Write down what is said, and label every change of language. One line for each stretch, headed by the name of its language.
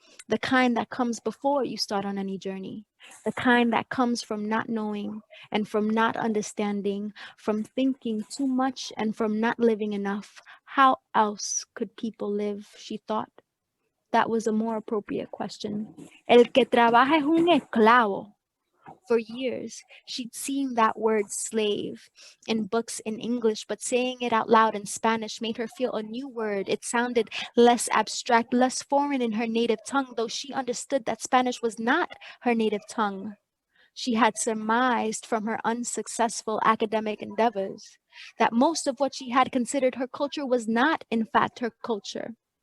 English: The kind that comes before you start on any journey. The kind that comes from not knowing and from not understanding, from thinking too much and from not living enough. How else could people live, she thought. That was a more appropriate question.
Spanish: El que trabaja es un esclavo.
English: For years, she'd seen that word slave in books in English, but saying it out loud in Spanish made her feel a new word. It sounded less abstract, less foreign in her native tongue, though she understood that Spanish was not her native tongue. She had surmised from her unsuccessful academic endeavors that most of what she had considered her culture was not, in fact, her culture.